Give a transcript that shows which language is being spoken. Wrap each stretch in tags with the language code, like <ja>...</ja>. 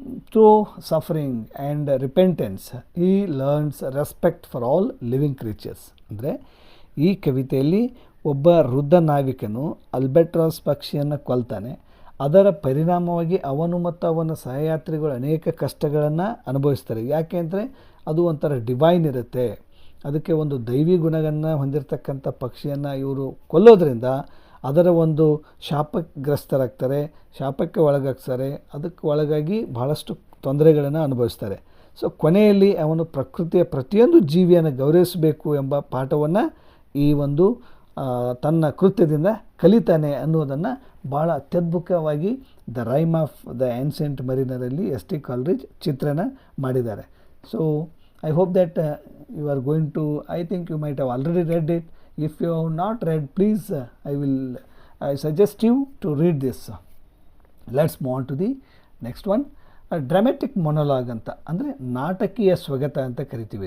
<en>Through suffering and repentance, he learns respect for all living creatures.</en> <kn>ಅಂದರೆ ಈ ಕವಿತೆಯಲ್ಲಿ ಒಬ್ಬ ವೃದ್ಧ ನಾವಿಕನು ಅಲ್ಬೆಟ್ರಾಸ್ ಪಕ್ಷಿಯನ್ನು ಕೊಲ್ತಾನೆ. ಅದರ ಪರಿಣಾಮವಾಗಿ ಅವನು ಮತ್ತು ಅವನ ಸಹಯಾತ್ರಿಗಳು ಅನೇಕ ಕಷ್ಟಗಳನ್ನು ಅನುಭವಿಸ್ತಾರೆ. ಯಾಕೆ ಅಂದರೆ ಅದು ಒಂಥರ ಡಿವೈನ್ ಇರುತ್ತೆ, ಅದಕ್ಕೆ ಒಂದು ದೈವಿ ಗುಣಗಳನ್ನು ಹೊಂದಿರತಕ್ಕಂಥ ಪಕ್ಷಿಯನ್ನು ಇವರು ಕೊಲ್ಲೋದ್ರಿಂದ ಅದರ ಒಂದು ಶಾಪಗ್ರಸ್ತರಾಗ್ತಾರೆ, ಶಾಪಕ್ಕೆ ಒಳಗಾಗ್ತಾರೆ. ಅದಕ್ಕೆ ಒಳಗಾಗಿ ಬಹಳಷ್ಟು ತೊಂದರೆಗಳನ್ನು ಅನುಭವಿಸ್ತಾರೆ. ಸೊ ಕೊನೆಯಲ್ಲಿ ಅವನು ಪ್ರಕೃತಿಯ ಪ್ರತಿಯೊಂದು ಜೀವಿಯನ್ನು ಗೌರವಿಸಬೇಕು ಎಂಬ ಪಾಠವನ್ನು ಈ ಒಂದು ತನ್ನ ಕೃತ್ಯದಿಂದ ಕಲಿತಾನೆ ಅನ್ನೋದನ್ನು ಭಾಳ ಅತ್ಯದ್ಭುತವಾಗಿ the rhyme of the ancient ಮರೀನರಲ್ಲಿ S T ಕಾಲ್ರಿಡ್ಜ್ ಚಿತ್ರಣ ಮಾಡಿದ್ದಾರೆ.</kn> <en>So I hope that you are going to, I think you might have already read it. If you have not read, please I suggest you to read this. Let's move on to the next one.</en> <kn>Dramatic ಮೊನೊಲಾಗ್ ಅಂತ ಅಂದರೆ ನಾಟಕೀಯ ಸ್ವಗತ ಅಂತ ಕರಿತೀವಿ.</kn>